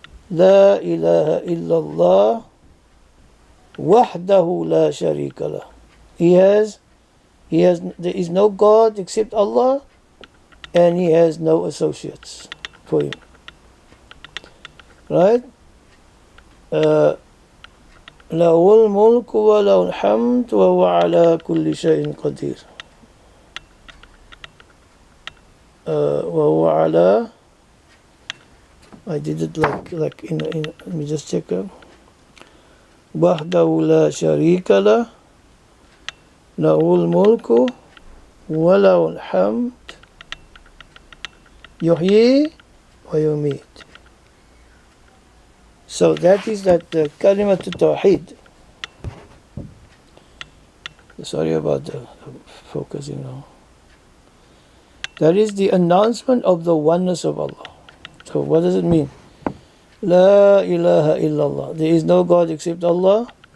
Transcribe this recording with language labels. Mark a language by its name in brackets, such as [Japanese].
[Arabic] La ilaha illallah. Wahdahu la sharika lah. [English] There is no God except Allah, and he has no associates for him. Right? [Arabic] له الملك وله الحمد وهو على كل شيء قدير. وهو على, [English] I did it like in let me just check out. [Arabic] وحده لا شريك له له الملك وله الحمد يحيي ويميت. [English] So that is the Kalimat Tawheed. Sorry about the focusing now. That is the announcement of the oneness of Allah. So what does it mean? [Arabic] La ilaha illallah. [English] There is no God except Allah.